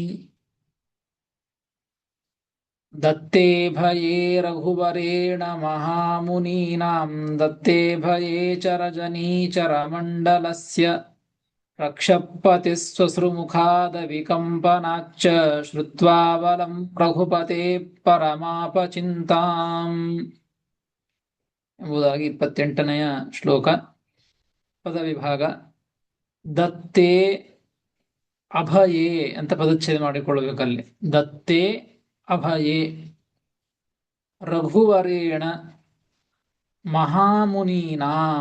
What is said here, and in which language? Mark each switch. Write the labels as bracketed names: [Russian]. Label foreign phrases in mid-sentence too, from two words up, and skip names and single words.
[Sanskrit] ದತ್ತೇ ಭಯೇ ರಘುವರೇಣ ಮಹಾಮುನೀನಾಂ ದತ್ತೇ ಭಯೇ ಚರಜನೀಚರ ಮಂಡಲಸ್ಯ ರಕ್ಷಪತಿಃ ಸ್ವಶ್ರುಮುಖಾದ ವಿಕಂಪನಾಚ್ಚ ಶ್ರುತ್ವಾ ಬಲಂ ರಘುಪತೆ ಪರಮಾಪಚಿಂತಾಂ [Kannada] ಎಂಬುದಾಗಿ 28ನೆಯ ಶ್ಲೋಕ. ಪದವಿಭಾಗ. [Sanskrit] ದತ್ತೇ ಅಭಯೇ [Kannada] ಅಂತ ಪದಚ್ಛೇದ ಮಾಡಿಕೊಳ್ಳಬೇಕಲ್ಲಿ. [Sanskrit] ದತ್ತೇ ಅಭಯೇ ರಘುವರೇಣ ಮಹಾಮುನೀನಾಂ.